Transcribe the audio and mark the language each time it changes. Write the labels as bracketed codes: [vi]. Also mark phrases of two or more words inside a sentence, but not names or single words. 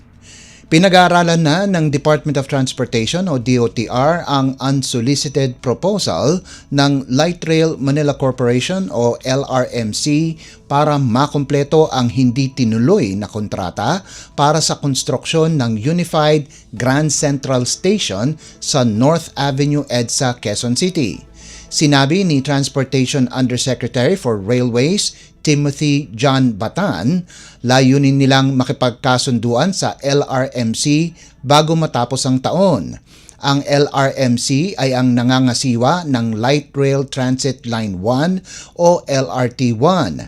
[tl] Pinag-aaralan na ng Department of Transportation o DOTR ang [en] unsolicited proposal [tl] ng Light Rail Manila Corporation o LRMC para makumpleto ang hindi tinuloy na kontrata para sa konstruksyon ng Unified Grand Central Station sa North Avenue EDSA, Quezon City. Sinabi ni [en] Transportation Undersecretary for Railways [tl] Timothy John Batan, layunin nilang makipagkasunduan sa LRMC bago matapos ang taon. Ang LRMC ay ang nangangasiwa ng Light Rail Transit Line 1 o LRT1.